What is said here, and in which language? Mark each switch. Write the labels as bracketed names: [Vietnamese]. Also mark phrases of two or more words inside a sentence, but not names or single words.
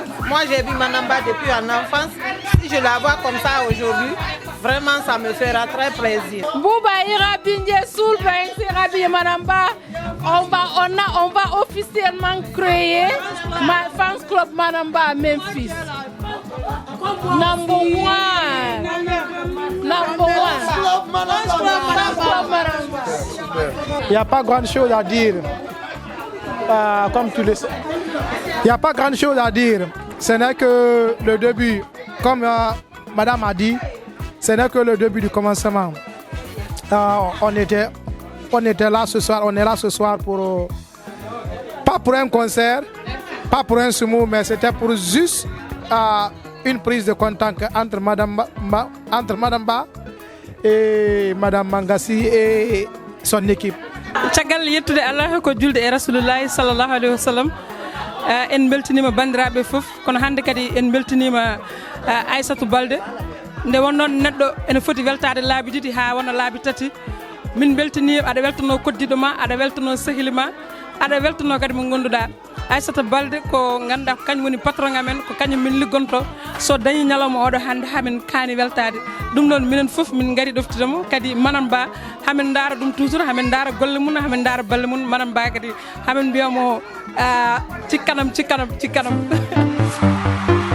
[French] Moi, j'ai vu Manamba depuis en enfance. Si je la vois comme ça aujourd'hui, vraiment, ça me fera très plaisir. Bouba Irabi Soul, Manamba. On va officiellement créer ma fans club Manamba à Memphis. [English] Number one. [French] Il n'y a pas grande chose à dire. Comme tu le sais. Il n'y a pas grande chose à dire. Ce n'est que le début. Comme madame a dit, ce n'est que le début du commencement. On était là ce soir, on est là ce soir pour pas pour un concert, pas pour un sumo, mais c'était pour juste une prise de contact entre Madame Ba et Madame Mangassi et son équipe. [Fula] Caggal yettude Allah ko julde e [Arabic] رسول الله صلى الله عليه وسلم [Fula] en beltinima bandiraɓe fof kono hande kadi en beltinima Aissatou Balde nde wonnon neɗɗo ene foti weltade laabi ɗiɗi ha wona laabi tati min beltinima aɗa weltano koddiɗo ma aɗa weltano sehili ma aɗa weltano kadi mo gonduɗa Aissatou Balde ko ganduɗa ko kañum woni patron amen ko kañum min liggonto so dañi ñalawma oɗo hande hamin kaani weltade ɗum ɗon minen foof min gari ɗoftidemo kadi Manam Ba hamin daara ɗum toujours hamin daara golle mum hamin daara balle mum Manam Ba kadi hamin mbiyamo cikkanam